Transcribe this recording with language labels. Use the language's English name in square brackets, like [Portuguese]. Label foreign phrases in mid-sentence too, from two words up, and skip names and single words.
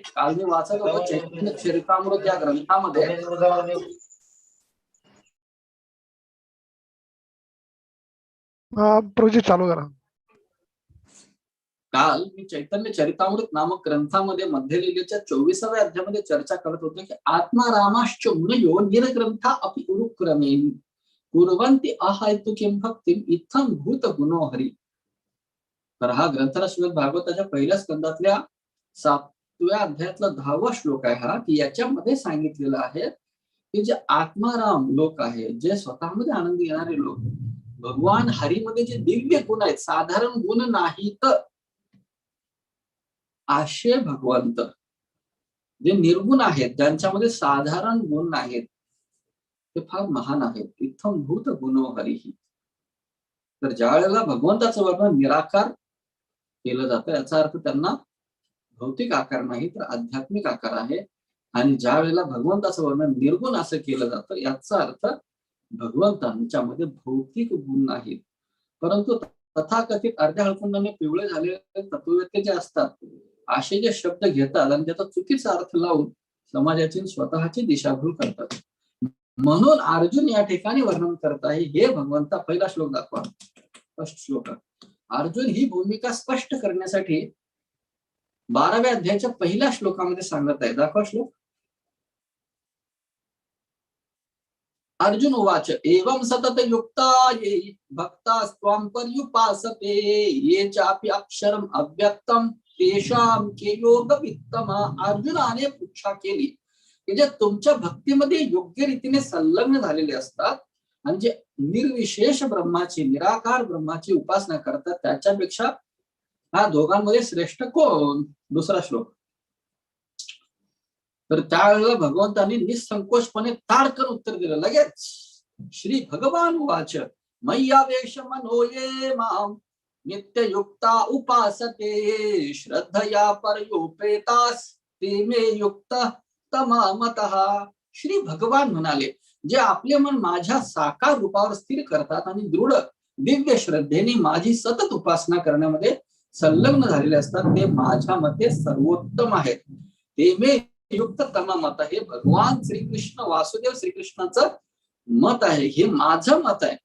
[Marathi] काल मी वाचत होतो चैतन्य चरितामृत या ग्रंथामध्ये, प्रोजेक्ट चालू करा. काल मी चैतन्य चरितामृत नामक ग्रंथामध्ये मध्य लिहिलेच्या 24व्या अध्यायामध्ये चर्चा करत होतो की [Sanskrit] आत्मारामाश्च मुनयो निरग्रंथा अपि उरुक्रमे कुर्वन्ति अहैतुकीं भक्तिं इत्थं भूत गुणो हरी. [Marathi] तर हा ग्रंथाला श्रीमद भागवताच्या पहिल्या स्कंदातल्या 7व्या अध्यायातला 10वा श्लोक आहे हा, की याच्यामध्ये सांगितलेलं आहे की जे आत्माराम लोक आहे, जे स्वतःमध्ये आनंद येणारे लोक, भगवान हरीमध्ये जे दिव्य गुण आहेत, साधारण गुण नाहीत असे भगवंत, जे निर्गुण आहेत, ज्यांच्यामध्ये साधारण गुण नाहीत, ते फार महान आहेत. [Sanskrit] इत्थं भूत गुणो हरिही. [Marathi] तर ज्या वेळेला भगवंताचं वर्णन निराकार केलं जातं, याचा अर्थ त्यांना भौतिक आकार नाही तर आध्यात्मिक आकार आहे. आणि ज्या वेळेला भगवंताचं वर्णन निर्गुण असं केलं जातं, याचा अर्थ भगवंतांच्यामध्ये भौतिक गुण नाहीत. परंतु तथाकथित अर्ध्या हळकुंडाने पिवळे झालेले तत्ववेत्ते जे असतात, असे जे शब्द घेतात आणि त्याचा चुकीचा अर्थ लावून समाजाची स्वतःची दिशाभूल करतात. म्हणून अर्जुन या ठिकाणी वर्णन करत आहे, हे भगवंता, पहिला श्लोक दाखवा, फर्स्ट श्लोक. अर्जुन ही भूमिका स्पष्ट करण्यासाठी 12व्या अध्यायाच्या पहिल्या श्लोकामध्ये सांगत आहे. दाखवा श्लोक. [Sanskrit] अर्जुन उवाच एवं सतत युक्ता ये भक्तास्त्वां पर्युपासते ये चापि अक्षरम अव्यक्तम तेषां के योगवित्तमा. [Marathi] अर्जुनाने पृच्छा केली की जे तुमच्या भक्तीमध्ये योग्य रीतीने संलग्न झालेले असतात आणि जे निर्विशेष ब्रह्माची, निराकार ब्रह्माची उपासना करतात, त्याच्यापेक्षा हा दोघांमध्ये श्रेष्ठ कोण? दुसरा श्लोक. तर त्यावेळेला भगवंतांनी निसंकोचपणे ताडकन उत्तर दिलं लगेच. [Sanskrit] श्री भगवान वाच मय्यावेश मनो ये माम नित्ययुक्ता उपासते श्रद्धया पर्युपेतास ते मे युक्त तमामतः. [Marathi] श्री भगवान म्हणाले, जे आपले मन माझ्या साकार रूपावर स्थिर करतात आणि दृढ दिव्य श्रद्धेने माझी सतत उपासना करण्यामध्ये संलग्न झालेले असतात, ते माझ्या मते सर्वोत्तम आहेत. [Sanskrit] ते मे युक्त तमामत. [Marathi] हे भगवान श्रीकृष्ण, वासुदेव श्रीकृष्णाचं मत आहे, हे माझं मत आहे.